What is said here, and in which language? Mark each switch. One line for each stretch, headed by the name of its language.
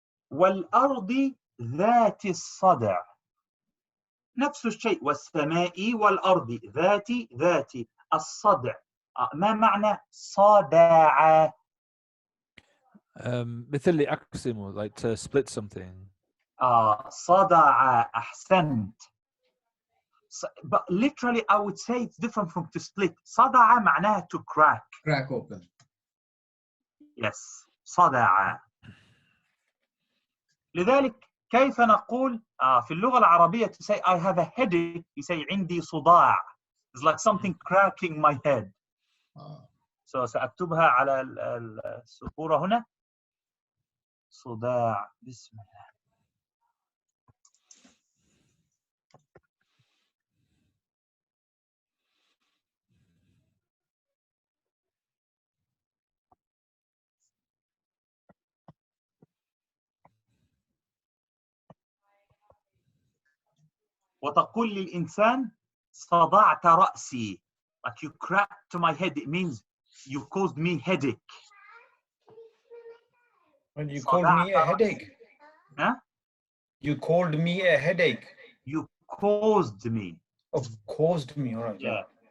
Arabic: والأرض ذات الصدع نفس الشيء. والسماء والأرض ذات الصدع. ما معنى صدع؟
English: مثل لي أقسم, like to split something.
Arabic: صدع. أحسنت.
English: But literally I would say it's different from to split. صدع معناها to crack. Crack open. Yes. صدع.
Arabic: لذلك كيف نقول في اللغة العربية to say I have a headache, you say عندي صداع.
English: It's like something cracking my head.
Arabic: So سأكتبها على السبورة هنا. صداع. بسم الله. وتقول للإنسان صدعت رأسي.
English: Like you cracked my head. It means you caused me headache. Well, you called me a headache. Huh? You called me a headache. You caused me. Oh, caused me. All right. Yeah.